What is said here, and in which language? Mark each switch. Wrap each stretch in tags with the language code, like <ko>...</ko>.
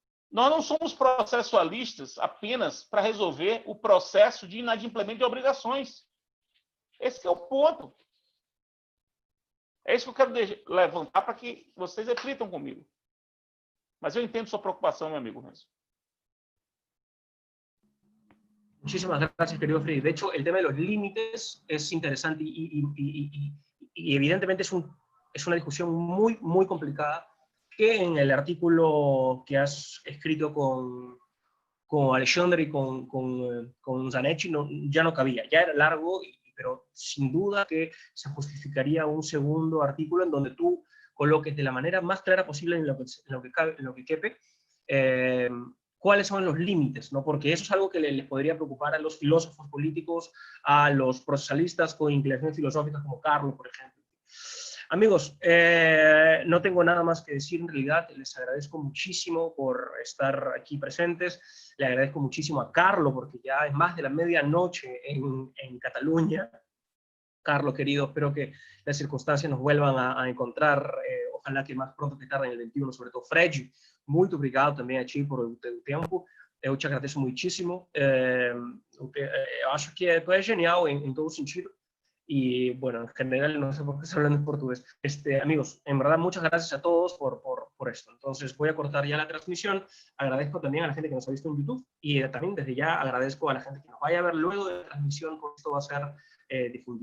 <pt>Nós não somos processualistas apenas para resolver o processo de inadimplemento de obrigações. Esse é o ponto. É isso que eu quero levantar para que vocês reflitam comigo. Mas eu entendo sua preocupação, meu amigo Renzo.</pt> <es>Muchísimas gracias, querido Freddy. De hecho, el tema de los límites es interesante y evidentemente es una discusión muy, muy complicada que en el artículo que has escrito con Alexandre y con Zanetti ya no cabía. Ya era largo, pero sin duda que se justificaría un segundo artículo en donde tú coloques de la manera más clara posible en lo que quepe, cuáles son los límites, ¿no? Porque eso es algo que les podría preocupar a los filósofos políticos, a los procesalistas con inclinaciones filosóficas como Carlos, por ejemplo. Amigos, no tengo nada más que decir en realidad. Les agradezco muchísimo por estar aquí presentes. Le agradezco muchísimo a Carlos porque ya es más de la medianoche en Cataluña. Carlos, querido, espero que las circunstancias nos vuelvan a encontrar, ojalá que más pronto que tarde en el 21, sobre todo Fred.</es> <pt>Muito obrigado também a ti por o teu tempo. Eu te agradeço muitíssimo. Eu acho que tu é genial</pt> <es>en todo sentido. Y bueno, en general, no sé por qué estoy hablando en portugués. Amigos, en verdad, muchas gracias a todos por esto. Entonces, voy a cortar ya la transmisión. Agradezco también a la gente que nos ha visto en YouTube y también desde ya agradezco a la gente que nos vaya a ver luego de la transmisión, porque esto va a ser difundido.</es>